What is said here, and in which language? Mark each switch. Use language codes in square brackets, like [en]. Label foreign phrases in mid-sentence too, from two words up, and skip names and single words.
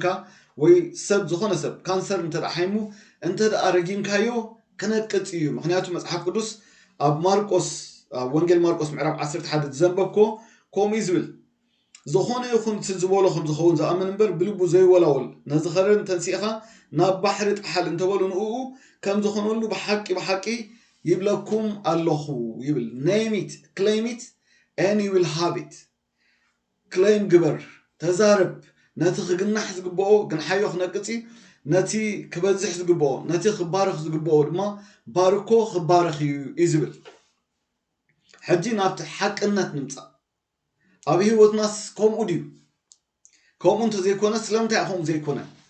[ti] ወይ ሰብ ዝኾነ ሰብ ካንሰር እንተደኣ ሓይሙ እንተደኣ ረጊምካዮ ክነቅፅ እዩ ምክንያቱ መፅሓፍ ቅዱስ ኣብ ማርቆስ ኣብ ወንጌል ማርቆስ ምዕራፍ 11 ዘንበብኮ ከምኡ ዝብል ዝኾነ ይኹን ዝበሎ ከም ዝኸውን ዝኣምን እምበር ብልቡ ዘይወላውል ነዝኸረን ተንሲእኻ ናብ ባሕሪ ጣሓል እንተበሉ ንኡ ከም ዝኾነሉ ብሓቂ ይብለኩም ኣለኹ ይብል [en] name it claim it and you will have it [ti] claim ግበር ተዛረብ ነቲ ክግናሕ ዝግብኦ ግን ሓዮ ክነቅፂ ነቲ ክበዝሕ ዝግብኦ ነቲ ክባርኽ ዝግብኦ ድማ ባርኮ ክባርኽ እዩ ዝብል ሕጂ ናብቲ ሓቅነት ንምፃእ ኣብ ህይወትናስ ከምኡ ድዩ ከምኡ እንተዘይኮነ ስለምንታይ ከምኡ ዘይኮነ